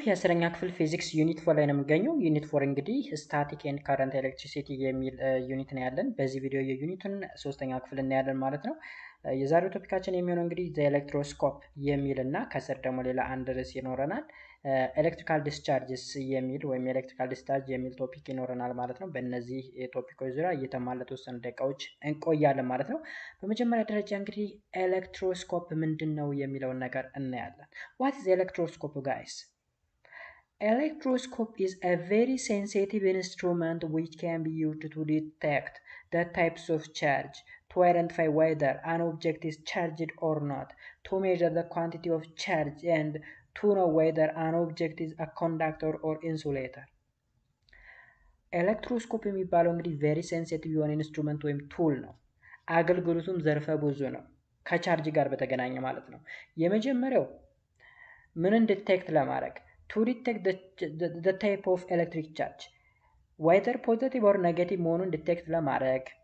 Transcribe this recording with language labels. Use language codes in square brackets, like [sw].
[am] የአስረኛ ክፍል ፊዚክስ ዩኒት 4 ላይ ነው የምገኘው። ዩኒት 4 እንግዲህ ስታቲክ ኤንድ ካረንት ኤሌክትሪሲቲ የሚል ዩኒት ነው ያለን። በዚህ ቪዲዮ የዩኒቱን ሶስተኛ ክፍል እናያለን ማለት ነው። የዛሬው ቶፒካችን የሚሆነው እንግዲህ ዘ ኤሌክትሮስኮፕ የሚል እና ከስር ደግሞ ሌላ አንድ ርዕስ ይኖረናል። ኤሌክትሪካል ዲስቻርጅስ የሚል ወይም ኤሌክትሪካል ዲስቻርጅ የሚል ቶፒክ ይኖረናል ማለት ነው። በእነዚህ ቶፒኮች ዙሪያ እየተማርን ለተወሰኑ ደቂቃዎች እንቆያለን ማለት ነው። በመጀመሪያ ደረጃ እንግዲህ ኤሌክትሮስኮፕ ምንድን ነው የሚለውን ነገር እናያለን። ዋት ኢዝ ኤሌክትሮስኮፕ ጋይስ? [en] Electroscope is a very sensitive instrument which can be used to detect the types of charge, to identify whether an object is charged or not, to measure the quantity of charge, and to know whether an object is a conductor or insulator. [am] ኤሌክትሮስኮፕ የሚባለው እንግዲህ ቬሪ ሴንሲቲቭ የሆነ ኢንስትሩመንት ወይም ቱል ነው። አገልግሎቱም ዘርፈ ብዙ ነው፣ ከቻርጅ ጋር በተገናኘ ማለት ነው። የመጀመሪያው ምንን ዲቴክት ለማድረግ [en] to detect the type of electric charge, whether positive or negative [am] መሆኑን ዲቴክት ለማድረግ